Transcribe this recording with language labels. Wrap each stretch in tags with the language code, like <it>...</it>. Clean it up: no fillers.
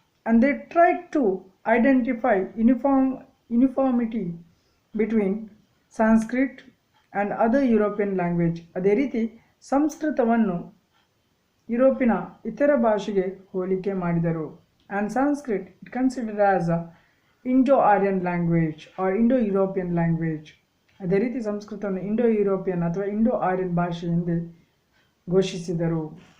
<en>And they tried to identify uniformity between Sanskrit and other European language.</en> <kn>ಅದೇ ರೀತಿ ಸಂಸ್ಕೃತವನ್ನು ಯುರೋಪಿನ ಇತರ ಭಾಷೆಗೆ ಹೋಲಿಕೆ ಮಾಡಿದರು.</kn> <en>And Sanskrit it considered as a Indo-Aryan language or Indo-European language.</en> <kn>ಅದೇ ರೀತಿ ಸಂಸ್ಕೃತವನ್ನು ಇಂಡೋ-ಯುರೋಪಿಯನ್ ಅಥವಾ ಇಂಡೋ-ಆರ್ಯನ್ ಭಾಷೆ ಎಂದೇ ಘೋಷಿಸಿದರು.</kn>